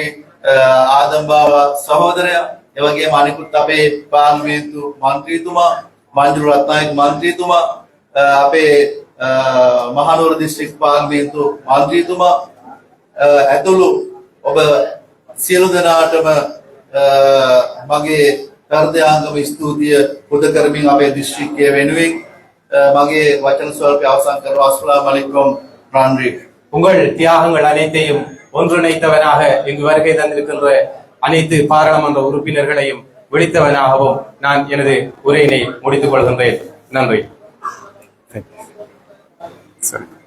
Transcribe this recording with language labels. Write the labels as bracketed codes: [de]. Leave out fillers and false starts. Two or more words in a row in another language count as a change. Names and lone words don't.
[si] ආදම්බාව සහෝදරයා ඒ වගේම අනිකුත් අපේ පාර්ලිමේන්තු මන්ත්‍රීතුමා මංජුල රත්නායක මන්ත්‍රීතුමා අපේ මහනුවර දිස්ත්‍රික් පාර්ලිමේන්තු මන්ත්‍රීතුමා ඇතුළු ඔබ සියලු දෙනාටම මගේ හෘදයාංගම ස්තුතිය පුද කරමින් අපේ දිස්ත්‍රික්කය වෙනුවෙන් මගේ වචන ස්වල්පය අවසන් කරනවා. [ar] السلام عليكم රන්රි. [ta] உங்கள் தியாகங்கள் அனைத்தையும் ஒன்றிணைத்தவனாக இங்கு வருகை தந்திருக்கின்ற அனைத்து பாராளுமன்ற உறுப்பினர்களையும் விழித்தவனாகவும் நான் எனது உரையினை முடித்துக் கொள்கின்றேன். நன்றி. சரி.